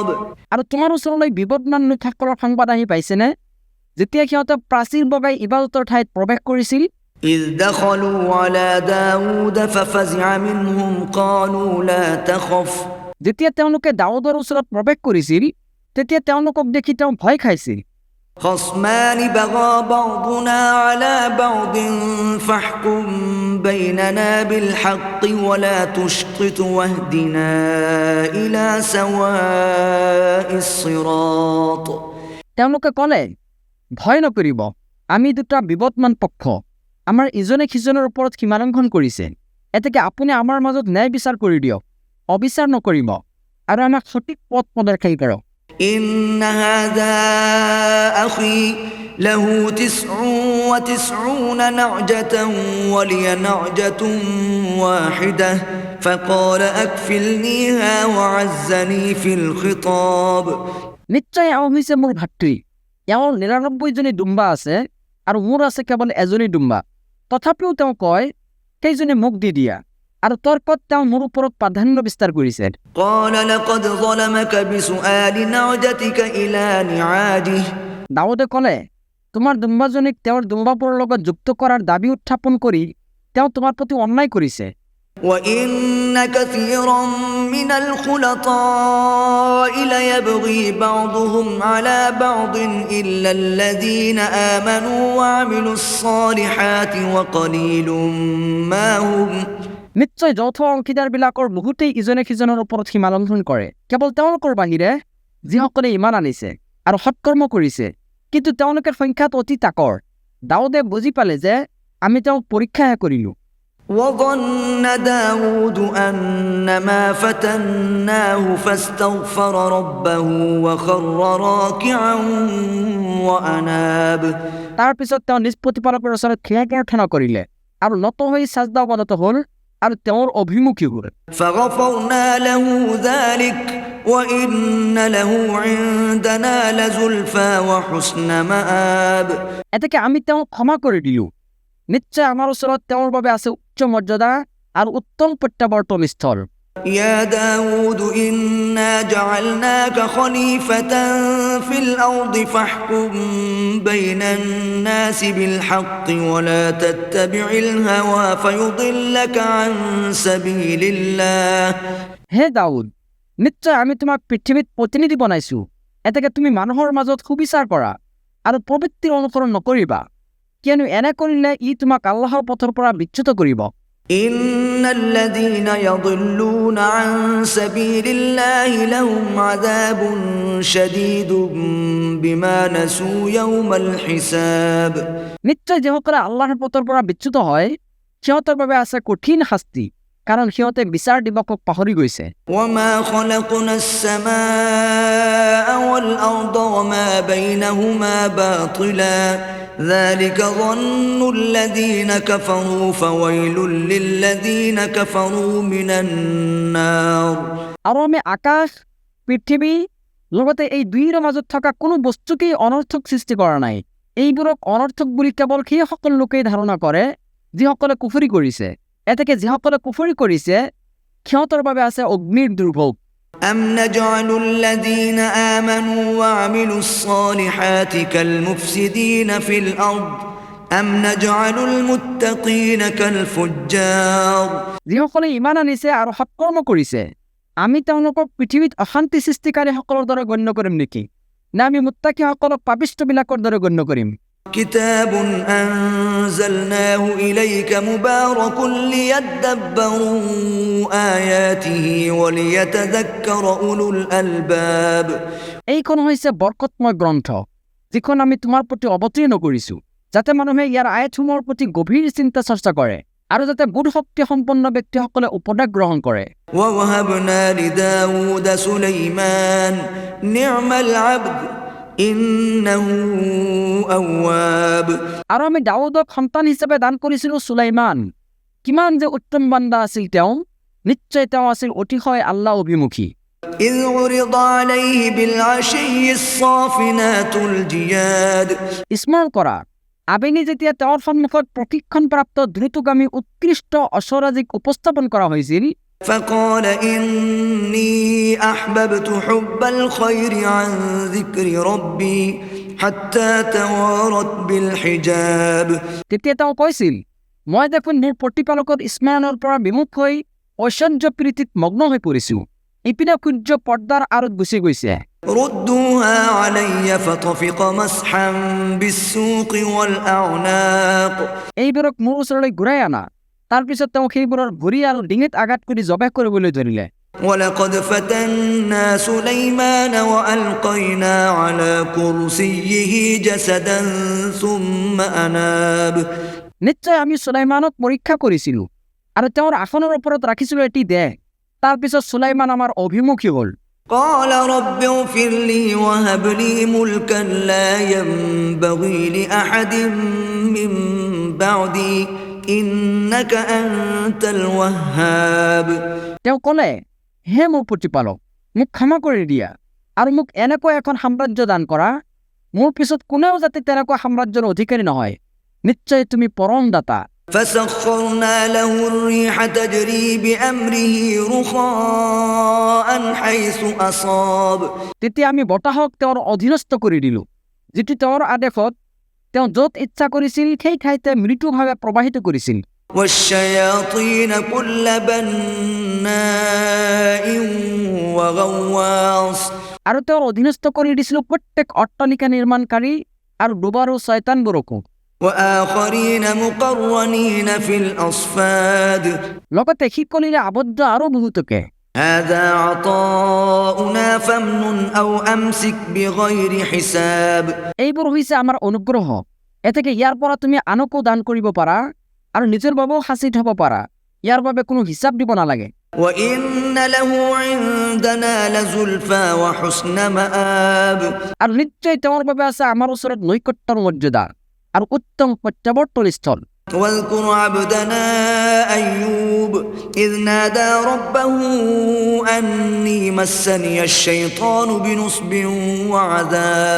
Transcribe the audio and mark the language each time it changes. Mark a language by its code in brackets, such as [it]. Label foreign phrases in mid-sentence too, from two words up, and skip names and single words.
[as] আৰু তোমাৰ ওচৰলৈ বিপদনান্বিতসকলৰ সংবাদ আহি পাইছেনে যেতিয়া সিহঁতে প্ৰাচীৰ বগাই ইবাদতৰ ঠাইত প্ৰৱেশ কৰিছিল [ar] إذ دخلوا على داود ففزع منهم قالوا لا تخف [as] যেতিয়া তেওঁলোকে দাউদৰ ওচৰত প্ৰৱেশ কৰিছিল তেতিয়া তেওঁলোকক দেখি তেওঁ ভয় খাইছিল [ar] خصمان بغى بعضنا على بعض فاحكم بيننا بالحق ولا تشطط واهدنا إلى سواء الصراط [as] তেওঁলোকে ক'লে ভয় নকৰিব আমি দুটা বিবদমান পক্ষ আমাৰ ইজনে সিজনৰ ওপৰত সীমালংঘন কৰিছে এতেকে আপুনি আমাৰ মাজত ন্যায় বিচাৰ কৰি দিয়ক অবিচাৰ নকৰিব আৰু আমাক সঠিক পথ প্ৰদৰ্শন কৰক [ar] إن هذا أخي له 99 نعجة ولي نعجة واحدة فقال أكفلنيها وعزني في الخطاب [as] নিশ্চয় এওঁ হৈছে মোৰ ভাতৃ এওঁৰ ৯৯জনী ডুম্বা আছে আৰু মোৰ আছে কেৱল এজনী ডুম্বা তথাপিও তেওঁ কয় কেইজনী মোক দি দিয়া আৰু তৰ্কত তেওঁ মোৰ ওপৰত প্ৰাধান্য বিস্তাৰ কৰিছে [ar] قال لقد ظلمك بسؤال نعجتك إلى نعاجه [as] দাউদে ক'লে তোমাৰ ডুম্বাজনীক তেওঁৰ ডুম্বাবোৰৰ লগত যুক্ত কৰাৰ দাবী উত্থাপন কৰি তেওঁ তোমাৰ প্ৰতি অন্যায় কৰিছে [ar] وإن كثيرا من الخلطاء ليبغي بعضهم على بعض إلا الذين آمنوا وعملوا الصالحات وقليل ما هم [as] নিশ্চয় যৌথ অংশীদাৰবিলাকৰ বহুতেই ইজনে সিজনৰ ওপৰত সীমালংঘন কৰে কেৱল তেওঁলোকৰ বাহিৰে যিসকলে ইমান আনিছে আৰু সৎকৰ্ম কৰিছে কিন্তু তেওঁলোকৰ সংখ্যাত অতি তাকৰ দাউদে বুজি পালে যে আমি তেওঁক পৰীক্ষাহে কৰিলো [ar] وظن داود أنما فتناه فاستغفر ربه وخر راكعا وأناب [as] তাৰ পিছত তেওঁ নিজ প্ৰতিপালকৰ ওচৰত ক্ষমা প্ৰাৰ্থনা কৰিলে আৰু নত হৈ সাজদা অৱনত হ'ল আৰু তেওঁৰ অভিমুখী হ'ল [ar] فغفرنا له ذلك وإن له عندنا لزلفى وحسن مآب [as] এতেকে আমি তেওঁক ক্ষমা কৰি দিলো নিশ্চয় আমাৰ ওচৰত তেওঁৰ বাবে আছে উচ্চ মৰ্যাদা আৰু উত্তম প্ৰত্যাৱৰ্তন স্থল [ar] يا داود إنا جعلناك خليفة في الأرض فاحكم بين الناس بالحق ولا تتبع الهوى فيضلك عن سبيل الله [as] হে দাউদ নিশ্চয় আমি তোমাক পৃথিৱীত প্ৰতিনিধি বনাইছো এতেকে তুমি মানুহৰ মাজত সুবিচাৰ কৰা আৰু প্ৰবৃত্তিৰ অনুসৰণ নকৰিবা কিয়নো এনে কৰিলে ই তোমাক আল্লাহৰ পথৰ পৰা বিচ্যুত কৰিব [ar] إن الذين يضلون عن سبيل الله لهم عذاب شديد بما نسوا يوم الحساب [as] নিশ্চয় যিসকলে আল্লাহৰ পথৰ পৰা বিচ্যুত হয় সিহঁতৰ বাবে আছে কঠিন শাস্তি কাৰণ সিহঁতে বিচাৰ দিৱসক পাহৰি গৈছে [ar] وما خلقنا السماء والأرض وما بينهما باطلا ذلك ظن الذين كفروا فويل للذين كفروا من النار [as] আৰু আমি আকাশ পৃথিৱী লগতে এই দুইৰ মাজত থকা কোনো বস্তুকেই অনৰ্থক সৃষ্টি কৰা নাই এইবোৰক অনৰ্থক বুলি কেৱল সেইসকল লোকেই ধাৰণা কৰে যিসকলে কুফৰি কৰিছে এতেকে যিসকলে কুফৰি কৰিছে সিহঁতৰ বাবে আছে অগ্নিৰ দুৰ্ভোগ [ar] أم نجعل الذين آمنوا وعملوا الصالحات كالمفسدين في الأرض أم نجعل المتقين كالفجار [as] যিসকলে ইমান আনিছে আৰু সৎকৰ্ম কৰিছে আমি তেওঁলোকক পৃথিৱীত অশান্তি সৃষ্টিকাৰীসকলৰ দৰে গণ্য কৰিম নেকি না আমি মুত্তাকিসকলক পাপিষ্ঠবিলাকৰ দৰে গণ্য কৰিম [ar] كتاب أنزلناه إليك مبارك ليدبروا آياته وليتذكر أولو الألباب [as] এইখন হৈছে বৰকতময় গ্ৰন্থ যিখন আমি তোমাৰ প্ৰতি অৱতীৰ্ণ কৰিছো যাতে মানুহে ইয়াৰ আয়াতসমূহৰ প্ৰতি গভীৰ চিন্তা চৰ্চা কৰে আৰু যাতে বুধ শক্তি সম্পন্ন ব্যক্তিসকলে উপদেশ গ্ৰহণ কৰে। [ar] ووهبنا لداود سليمان نعم العبد إنه أواب [as] আৰু আমি দাউদক সন্তান হিচাপে দান কৰিছিলোঁ সুলাইমান। কিমান যে উত্তম বান্দা আছিল তেওঁ, নিশ্চয় তেওঁ আছিল অতিশয় আল্লাহ অভিমুখী। [ar] إذ عرض عليه بالعشي الصافنات الجياد [as] স্মৰণ কৰা, আবেলি যেতিয়া তেওঁৰ সন্মুখত প্ৰশিক্ষণপ্ৰাপ্ত দ্ৰুতগামী উৎকৃষ্ট অশ্বৰাজিক উপস্থাপন কৰা হৈছিল, [ar] فقال إني أحببت حب الخير عن ذكر ربي حتى توارت بالحجاب [as] তেতিয়া তেওঁ কৈছিল, মই দেখোন মোৰ প্ৰতিপালকৰ স্মৰণৰ পৰা বিমুখ হৈ ঐশ্বৰ্য প্ৰীতিত মগ্ন হৈ পৰিছোঁ। ইপিনে সূৰ্য পৰ্দাৰ আঁৰত গুচি গৈছে। [ar] ردوها علي فطفق مسحا بالسوق والأعناق [as] এইবোৰক মোৰ ওচৰলৈ ঘূৰাই আনা। তাৰপিছত তেওঁ সেইবোৰৰ ভৰি আৰু ডিঙিত আঘাত কৰি জবাহ কৰিবলৈ ধৰিলে। [ar] ولقد فتنا سليمان وألقينا على كرسيه جسدا ثم أناب [as] নিশ্চয় আমি সুলাইমানক পৰীক্ষা কৰিছিলোঁ আৰু তেওঁৰ আসনৰ ওপৰত ৰাখিছিলোঁ এটি দেহ। তাৰপিছত সুলাইমান আমাৰ অভিমুখী হ'ল। [ar] قال رب اغفر لي وهب لي ملكا لا ينبغي لأحد من بعدي إنك أنت الوهاب [as] তেওঁ ক'লে, হে মোৰ প্ৰতিপালক, মোক ক্ষমা কৰি দিয়া আৰু মোক এনেকুৱা এখন সাম্ৰাজ্য দান কৰা, মোৰ পিছত কোনেও যাতে তেনেকুৱা সাম্ৰাজ্যৰ অধিকাৰী নহয়। নিশ্চয় তুমি পৰম দাতা। [ar] فسخرنا له الريح تجري بأمره رخاء حيث أصاب [as] তেতিয়া আমি বতাহক তেওঁৰ অধীনস্থ কৰি দিলোঁ, যিটো তেওঁৰ আদেশত তেওঁ য'ত ইচ্ছা কৰিছিল সেই ঠাইতে মৃদুভাৱে প্ৰবাহিত কৰিছিল। [ar] والشياطين كل بناء وغواص [as] আৰু তেওঁৰ অধীনস্থ কৰি দিছিলোঁ প্ৰত্যেক অট্টালিকা নিৰ্মাণকাৰী আৰু ডুবাৰু শয়তানবোৰকো। [ar] وآخرين مقرنين في الأصفاد [as] লগতে শিকলিৰে আবদ্ধ আৰু বহুতকে। [ar] هذا عطاؤنا فامنن أو أمسك بغير حساب [as] এইবোৰ হৈছে আমাৰ অনুগ্ৰহ, এতেকে ইয়াৰ পৰা তুমি আনকো দান কৰিব পাৰা আৰু নিজৰ বাবেও সাঁচি থব পাৰা, ইয়াৰ বাবে কোনো হিচাপ দিব নালাগে। [ar] وإن له عندنا لزلفى وحسن مآب [as] আৰু নিশ্চয় তেওঁৰ বাবে আছে আমাৰ ওচৰত নৈকট্যৰ মৰ্যাদা আৰু উত্তম প্ৰত্যাৱৰ্তন স্থল। [ar] واذكر عبدنا أيوب إذ نادى ربه أني مسني الشيطان بنصب وعذاب